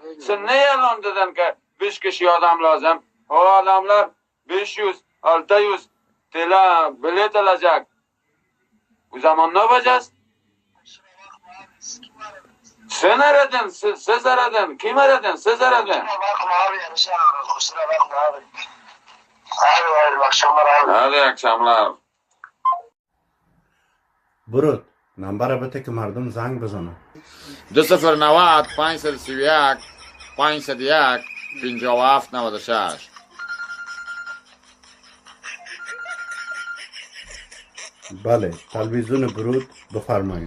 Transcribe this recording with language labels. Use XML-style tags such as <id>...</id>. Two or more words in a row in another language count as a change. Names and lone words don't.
<tr>Sen ne yalan dedin ki 5 kişi adam lazım. O adamlar 500, 600 TL bilet alacak. O zaman ne yapacağız? Sen aradın, siz aradın. Kim aradın? Siz aradın. Kusura bakma abi yanlış aradım. Kusura bakma abi. Abi hayırlı akşamlar abi. Hadi akşamlar.</tr> <fa>برود نمبر بته که مردم زنگ بزنن 290 531 501 57 96. بله تلویزیون برود بفرمایید</fa>